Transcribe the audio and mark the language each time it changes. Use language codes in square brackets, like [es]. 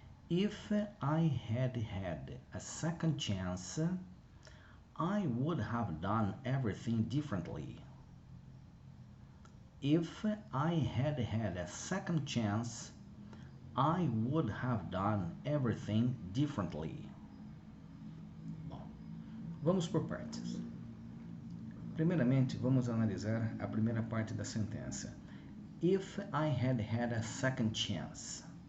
[en] If I had had a second chance, I would have done everything differently. If I had had a second chance, I would have done everything differently. [pt] Bom, vamos por partes. Primeiramente, vamos analisar a primeira parte da sentença. [en] If I had had a second chance.